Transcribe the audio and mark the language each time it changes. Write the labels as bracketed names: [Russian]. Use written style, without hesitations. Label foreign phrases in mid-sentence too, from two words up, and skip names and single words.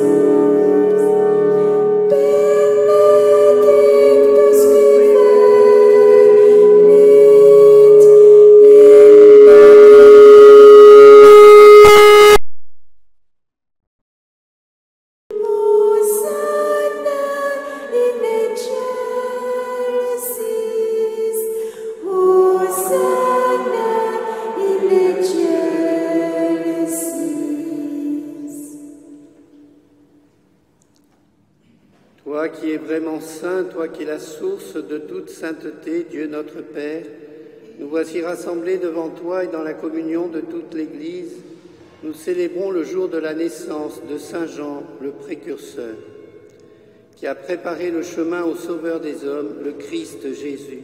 [Latin] Benedictus qui venit Hosanna in excelsis, Hosanna in excelsis. [French] Toi qui es vraiment saint, toi qui es la source de toute sainteté, Dieu notre Père, nous voici rassemblés devant toi et dans la communion de toute l'Église. Nous célébrons le jour de la naissance de Saint Jean, le précurseur, qui a préparé le chemin au Sauveur des hommes, le Christ Jésus.